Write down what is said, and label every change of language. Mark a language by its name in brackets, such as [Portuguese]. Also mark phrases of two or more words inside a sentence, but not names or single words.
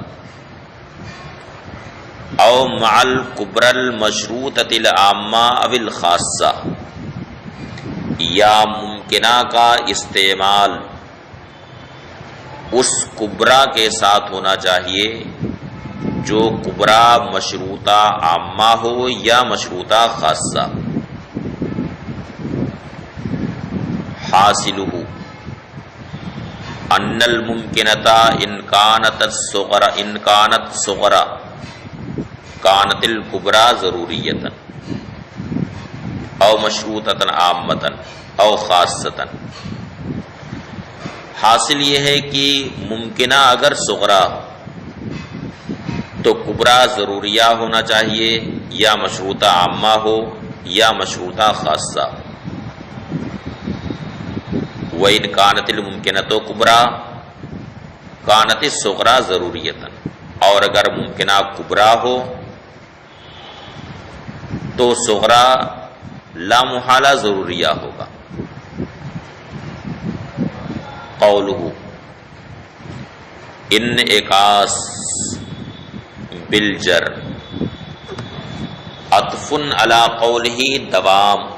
[Arabic] او مع الکبرى المشروطۃ العامہ او الخاصہ، [Urdu] یا ممکنہ کا استعمال اس کبرا کے ساتھ ہونا چاہیے جو کبرا مشروطہ عامہ ہو یا مشروطہ خاصہ۔ [Arabic] حاصلہ ان الممکنۃ ان کانت صغرا کانت الکبرى ضروریۃ او مشروطۃ عامۃ او خاصۃ، [Urdu] حاصل یہ ہے کہ ممکنہ اگر صغرا تو کبرا ضروریہ ہونا چاہیے، یا مشروطہ عامہ ہو یا مشروطہ خاصہ۔ [Arabic] وَإِنْ كَانَتِ الْمُمْكِنَةُ كُبْرَى كَانَتِ الصُّغْرَى ضروریۃ، [Urdu] اور اگر ممکنہ کبرا ہو تو صغرا لا محالہ ضروریہ ہوگا۔ [Arabic] قولہ انعکاس بالجر عطف علی قولہ دوام،